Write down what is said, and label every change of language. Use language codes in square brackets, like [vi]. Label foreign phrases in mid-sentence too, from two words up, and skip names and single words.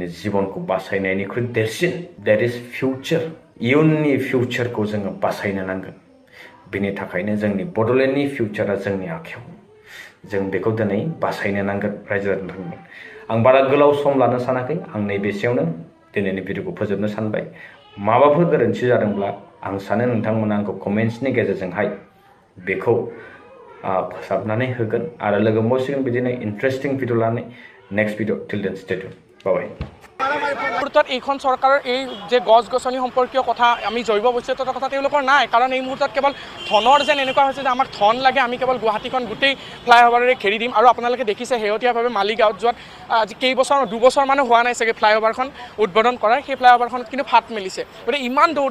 [brx] जिबनखौ बासायनायनिख्रुइ देरसिन [en] that is future [brx] इयुननि फिउचारखौ जोङो बासायनो नांगोन बेनि थाखायनो जोंनि बड'लेण्डनि फिउचारा जोंनि आखायाव जों बेखौ दिनै बासायनो नांगोन रायजो राजाफोरनो आं बारा गोलाव सम लानो सानाखै आं नैबेसेयावनो दिनैनि भिडिअखौ फोजोबनो सानबाय माबाफोर गोरोन्थि जादोंब्ला आं सानो नोंथांमोना आंखौ कमेन्ट्सनि गेजेरजोंहाय बेखौ फोसाबनानै होगोन आरो लोगो मोनसिगोन बिदिनो [en] interesting video [brx] लानानै [en] next video till then stay tune bye [as] মুহূৰ্তত এইখন চৰকাৰৰ এই যে গছ গছনি সম্পৰ্কীয় কথা আমি জৈৱ বৈচিত্ৰ্যৰ কথা তেওঁলোকৰ নাই কাৰণ এই মুহূৰ্তত কেৱল ধনৰ যেন এনেকুৱা হৈছে যে আমাৰ ধন লাগে আমি কেৱল গুৱাহাটীখন গোটেই ফ্লাইঅভাৰেৰে ঘেৰি দিম আৰু আপোনালোকে দেখিছে শেহতীয়াভাৱে মালিগাঁৱত যোৱাত আজি দুবছৰ মানুহ হোৱা নাই চাগে ফ্লাইঅভাৰখন উদ্বোধন কৰাৰ সেই ফ্লাইঅভাৰখনত কিন্তু ফাট মেলিছে গতিকে ইমান